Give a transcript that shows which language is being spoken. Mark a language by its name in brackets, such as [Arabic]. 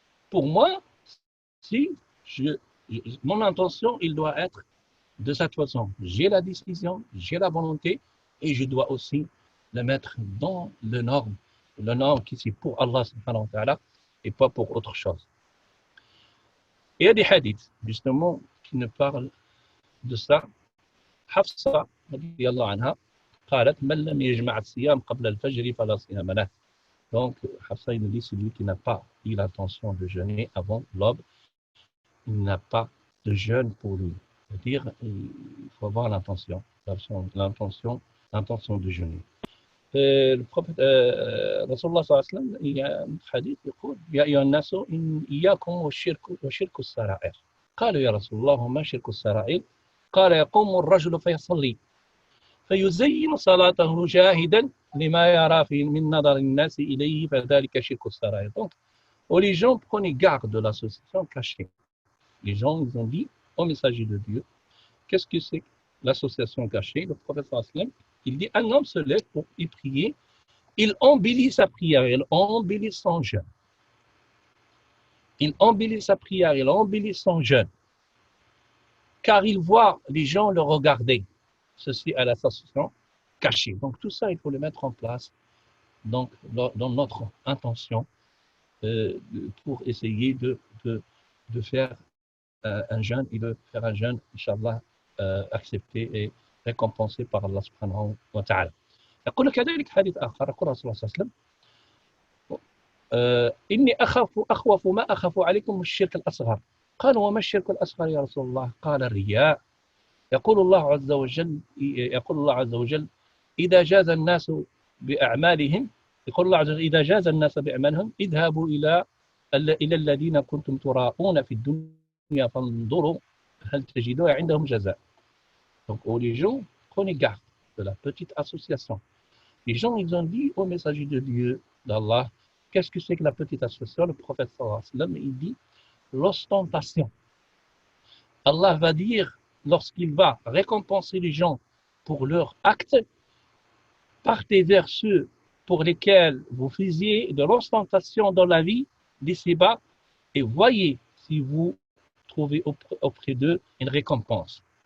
[French] Pour moi, si mon intention, il doit être de cette façon. J'ai la décision, j'ai la volonté et je dois aussi le mettre dans le norme qui c'est pour Allah subhanahu wa ta'ala et pas pour autre chose. Il y a des hadiths justement qui nous parlent de ça. [Arabic] Hafsa رضي الله عنها قالت من لم يجمع الصيام قبل الفجر فلا صيام له. [French] Donc Hafsa il nous dit celui qui n'a pas eu l'intention de jeûner avant l'aube, il n'a pas de jeûne pour lui. C'est-à-dire, il faut avoir l'intention de jeûner. Le prophète Rasulullah sallallahu alayhi wa sallam, il y a un hadith qui dit [Arabic] يا أيها الناس إياكم وشرك السرائر. قالوا يا رسول الله وما شرك السرائر؟ قال يقوم الرجل فيصلي فيزين صلاته جاهدا لما يرى من نظر الناس إليه فذلك شرك السرائر. [French] Donc, les gens prenaient garde de l'association cachée. Les gens, ils ont dit au messager de Dieu, qu'est-ce que c'est l'association cachée? Le prophète sallam, il dit, un homme se lève pour y prier, il embellit sa prière, il embellit son jeûne. Il embellit sa prière, il embellit son jeûne, car il voit les gens le regarder. Ceci à l'association cachée. Donc tout ça, il faut le mettre en place donc, dans notre intention pour essayer de faire un jeûne et de faire un jeûne, Inch'Allah, accepté et récompensé par Allah subhanahu wa ta'ala. [Arabic] يقول كذلك حديث آخر يقول رسول الله صلى الله عليه وسلم إني أخوف ما أخاف عليكم الشرك الأصغر. قالوا وما الشرك الأصغر يا رسول الله؟ قال الرياء. يقول الله عز وجل إذا جاز الناس بأعمالهم يقول الله عز وجل إذا جاز الناس بأعمالهم اذهبوا إلى الذين كنتم تراءون في الدنيا فانظروا هل تجدوا عندهم جزاء. [French] Donc, les gens, prenez garde de la petite association. Les gens, ils ont dit au messager de Dieu, d'Allah, qu'est-ce que c'est que la petite association? Le prophète sallallahu alayhi wa sallam, il dit l'ostentation. Allah va dire, lorsqu'il va récompenser les gens pour leurs actes, partez vers ceux pour lesquels vous faisiez de l'ostentation dans la vie, d'ici-bas, et voyez si vous trouvez auprès d'eux une récompense.